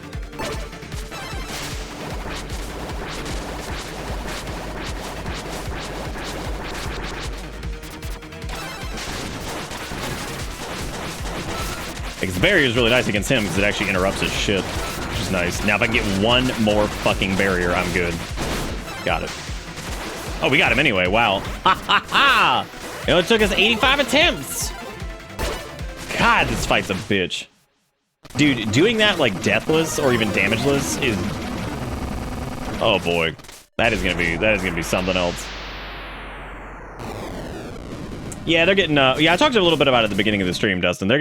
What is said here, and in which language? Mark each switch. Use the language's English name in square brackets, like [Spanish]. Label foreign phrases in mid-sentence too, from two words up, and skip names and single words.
[English] Because the barrier is really nice against him because it actually interrupts his shit, which is nice. Now if I can get one more fucking barrier, I'm good. Got it. Oh, we got him anyway. Wow. Ha ha ha! It only took us 85 attempts. God, this fight's a bitch. Dude, doing that like deathless or even damageless is... Oh boy. That is gonna be something else. Yeah, they're getting, yeah, I talked a little bit about it at the beginning of the stream, Dustin.